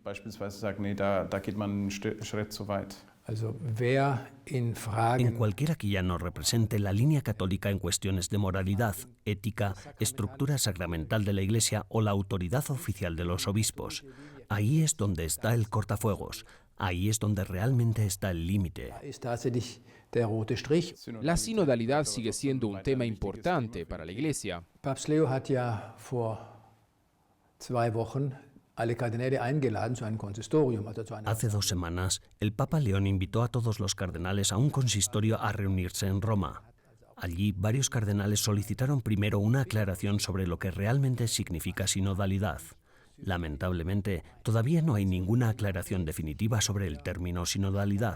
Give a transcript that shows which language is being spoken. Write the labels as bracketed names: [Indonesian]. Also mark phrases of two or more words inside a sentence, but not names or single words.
[Spanish] En cualquiera que ya no represente la línea católica en cuestiones de moralidad, ética, estructura sacramental de la Iglesia o la autoridad oficial de los obispos, ahí es donde está el cortafuegos, ahí es donde realmente está el límite. La sinodalidad sigue siendo un tema importante para la Iglesia. [German] Papst Leo hat ja vor 2 Wochen alle Kardinäle eingeladen zu einem Konsistorium. [Spanish] Hace 2 semanas, el Papa León invitó a todos los cardenales a un consistorio a reunirse en Roma. Allí, varios cardenales solicitaron primero una aclaración sobre lo que realmente significa sinodalidad. Lamentablemente, todavía no hay ninguna aclaración definitiva sobre el término sinodalidad.